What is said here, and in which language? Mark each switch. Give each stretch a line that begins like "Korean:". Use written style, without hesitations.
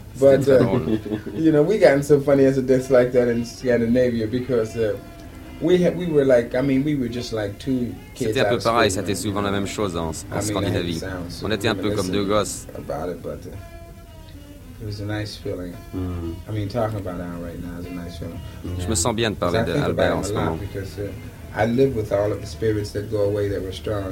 English: But you know, we got in so funny incidents like that in Scandinavia because we were like, I mean, we were just like two kids.
French: C'était un peu pareil. C'était souvent la même chose en Scandinavie. On était un peu comme deux gosses.
English: About it, but it was a nice feeling. I mean, talking about Al right now is a nice feeling.
French: Je me sens bien de parler d'Albert en ce moment.
English: I live with all of the spirits that go away that were strong.